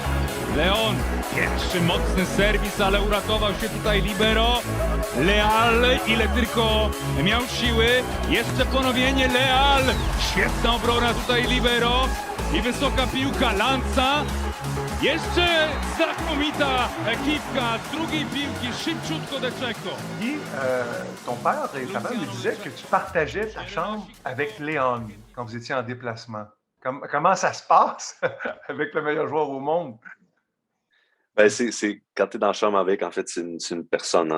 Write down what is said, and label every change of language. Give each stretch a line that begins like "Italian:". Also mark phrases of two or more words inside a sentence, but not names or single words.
Polish: Leon, pierwszy mocny serwis, ale uratował się tutaj libero. Leal, ile tylko miał siły. Jeszcze ponowienie Leal. Świetna obrona tutaj libero. I wysoka piłka Lanza. Jeszcze znakomita ekipka z drugiej piłki, szybciutko De Cecco.
French: Puis, ton père, récemment, me disait que tu partageais ta chambre avec Léon quand vous étiez en déplacement. Comment ça se passe avec le meilleur joueur au monde? Ben, quand tu es dans la chambre avec, en fait, c'est une personne, hein.